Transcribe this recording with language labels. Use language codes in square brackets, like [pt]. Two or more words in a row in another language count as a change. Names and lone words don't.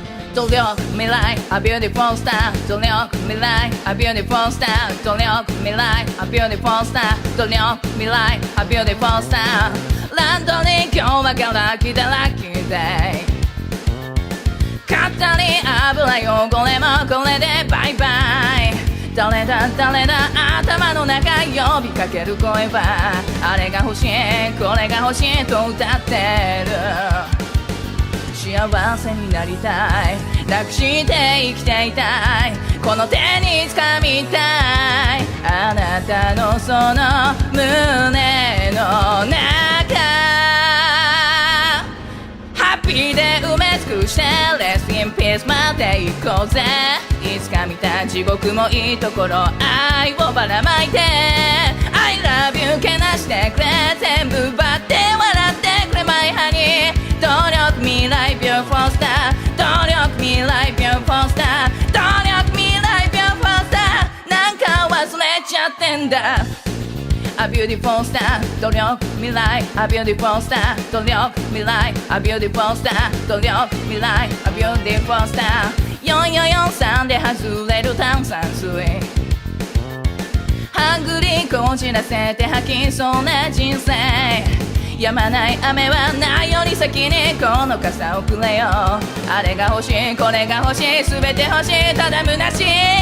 [ja] 努力未来 [en] A beautiful star [ja] 努力未来 [en] A beautiful star [ja] 努力未来 [en] A beautiful star [ja] 努力未来 [en] A beautiful star [ja] ランドに今日はから来たラッキーデイ肩に油汚れもこれでバイバイ誰だ誰だ頭の中呼びかける声はあれが欲しいこれが欲しいと歌ってる幸せになりたい楽して生きていたいこの手に掴みたいあなたのその胸の中ハッピーで埋め尽くして [en] Rest in peace [ja] まで行こうぜいつか見た地獄もいいところ愛をばらまいて [en] I love you [ja] けなしてくれ全部奪って笑ってくれ [en] My honey [ja] 努力未来 [en] Beautiful star [ja] 努力未来 [en] Beautiful star [ja] 努力未来 [en] Beautiful star [ja] なんか忘れちゃってんだ [en] A beautiful star [ja] 努力未来 [en] A beautiful star [ja] 努力未来 [en] A beautiful star [ja] 努力未来 [en] A beautiful star [ja] 4443 で外れる炭酸水はぐりこじらせて吐きそうな人生止まない雨はないより先にこの傘をくれよあれが欲しいこれが欲しい全て欲しいただ虚しい